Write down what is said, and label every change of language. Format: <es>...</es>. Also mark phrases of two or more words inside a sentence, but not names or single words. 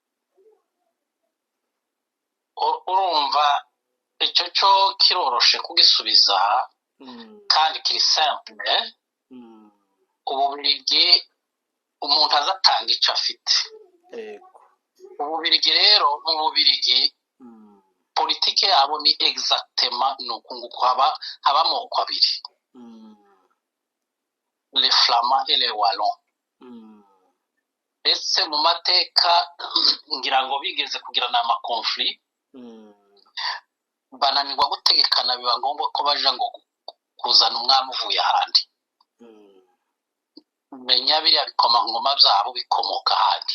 <rw>Urumva icyo cyo kiroroshe kugisubiza kandi kiri simple. Ububirigi umuntu azatanga icyo afite. Ububirigi rero mu Bubirigi politike yabo ni exactement nukunguko haba amoko abiri,</rw> <fr>les Flamands et les Wallons.</fr> <rw>Ese mu mateka ngira ngo bigeze kugirana amakonflit, bananirwa gutegekana, biba ngombwa ko baja ngo kuzana umwami uvuye ahandi. Menya biriya bikomangoma byabo bikomoka ahandi.</rw>